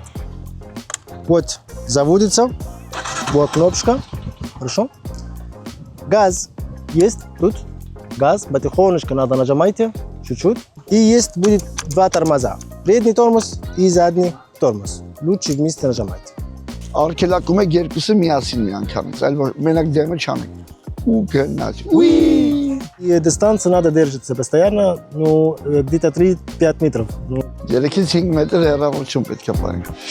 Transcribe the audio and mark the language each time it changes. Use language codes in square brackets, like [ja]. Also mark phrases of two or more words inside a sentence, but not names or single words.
[ru] Вот заводится, вот кнопочка, хорошо. Газ есть тут, газ, потихонечку надо нажимайте, чуть-чуть. И есть будет 2 тормоза. Передний тормоз и задний тормоз. Лучше вместе нажимать. [hy] Արգելակում եք երկուսը միասին միանգամից, այլ որ մենակ դեմը չանեք։ Ու գնաց։ Ուի! [ru] И дистанция надо держаться постоянно, ну, где-то 3-5 метров. Ну, [hy] 3-5 մետր հեռավորություն պետք է պահենք։